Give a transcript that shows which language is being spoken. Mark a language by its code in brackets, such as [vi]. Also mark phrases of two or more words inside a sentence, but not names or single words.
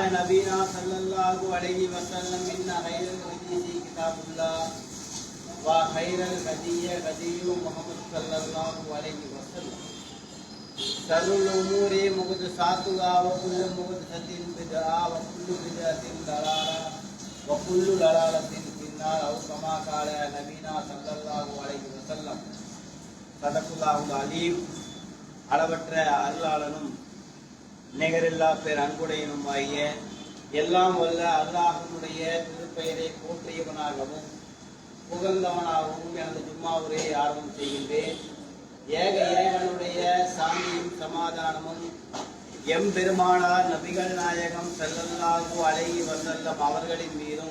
[ar] نبينا صلى الله عليه وسلم إن خير الحديث كتاب الله وخير الهدي هدي محمد صلى الله عليه وسلم شر الأمور محدثاتها وكل محدثة بدعة وكل بدعة ضلالة وكل ضلالة في النار أو كما قال نبينا صلى الله عليه وسلم صدق الله العليم. [ta] அளவற்ற அருளாளனும் நிகரில்லா பேர் அன்புடையனும் ஆகிய எல்லாம் வல்ல அல்லாஹ்வுடைய திருப்பெயரை போற்றியவனாகவும் புகழ்ந்தவனாகவும் எனது ஜும்மாவுரை ஆரம்பம் செய்கின்றேன். ஏக இறைவனுடைய சாந்தியும் சமாதானமும் எம்பெருமானார் நபிகள் நாயகம் [ar] صلى الله عليه وسلم [ta] அவர்களின் மீதும்